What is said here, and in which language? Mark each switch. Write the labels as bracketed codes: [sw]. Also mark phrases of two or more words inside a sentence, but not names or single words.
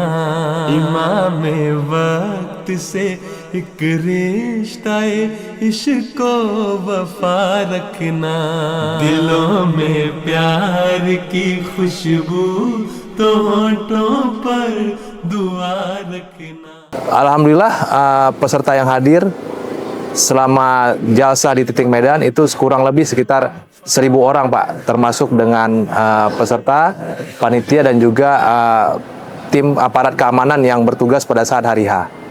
[ur] امام وقت سے ایک رشتہ عشق وفا رکھنا. دلوں میں پیار کی خوشبو تو ہونٹوں پر دعا رکھنا. [id] Alhamdulillah peserta yang hadir selama jalsa di Titik Medan itu kurang lebih sekitar 1.000 orang Pak, termasuk dengan peserta, panitia dan juga tim aparat keamanan yang bertugas pada saat hari H.